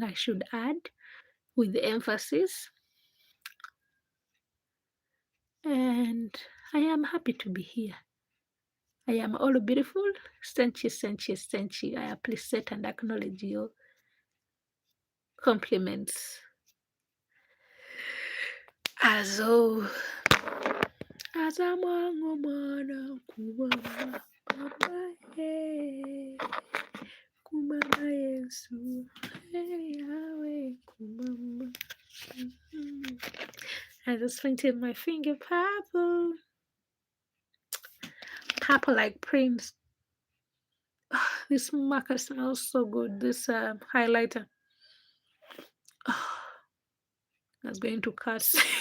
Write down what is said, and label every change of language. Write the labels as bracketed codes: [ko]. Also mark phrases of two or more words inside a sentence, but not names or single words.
[en] I should add with emphasis, and I am happy to be here. I am all beautiful. Thank you, thank you, thank you. I appreciate and acknowledge your compliments. Azo. Azamangomana kumama mama kumama Yesu Yahweh kumama. I just painted my finger purple. Purple like Prince. This marker smells so good. This highlighter. I was going to curse.